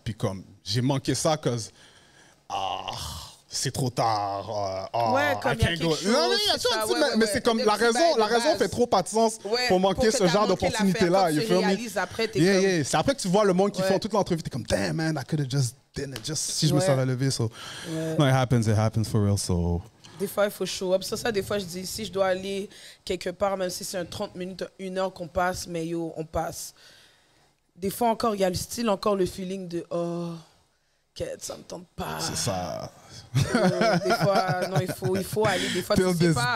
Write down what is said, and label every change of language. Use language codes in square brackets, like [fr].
[fr] Puis comme, j'ai manqué ça, cause, c'est trop tard. Ouais, comme il y a quelque chose. Non, mais c'est comme, la raison fait trop pas de sens pour manquer ce genre d'opportunité-là. Tu réalises après, t'es comme... C'est après que tu vois le monde qui font toute l'entrevue, t'es comme, damn, man, [en] I could have just done it, [fr] si je me serais levé, so. [en] No, it happens for real, so. [fr] Des fois, il faut show up. Ça, des fois, je dis, si je dois aller quelque part, même si c'est un 30 minutes, 1 heure qu'on passe, mais yo, on passe. Des fois, encore, il y a le style, encore le feeling de, oh, ça me tente pas. C'est ça. Des fois, non, il faut aller. Des fois, tu sais pas.